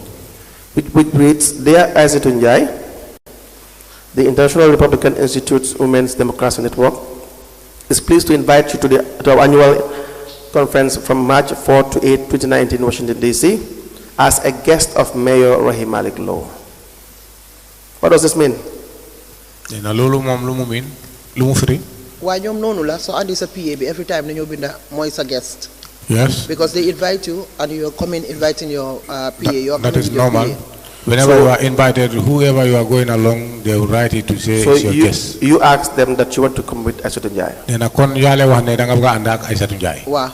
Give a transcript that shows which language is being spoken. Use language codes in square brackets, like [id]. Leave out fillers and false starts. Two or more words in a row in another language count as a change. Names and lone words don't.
[en] which reads, Dear Aizatunjai, the International Republican Institute's Women's Democracy Network is pleased to invite you to our annual conference from March 4 to 8, 2019 in Washington, D.C. as a guest of Mayor Rohey Malick Lowe. What does this mean? [wo] Why ñom nonu la so andi sa PA bi [en] every time [wo] dañu binda moy sa guest. [en] Yes. Because they invite you and you are coming inviting your PA. That is normal. Whenever you are invited, whoever you are going along, they will write it to say it's your guest. You ask them that you want to come with Aizatunjai. Wow.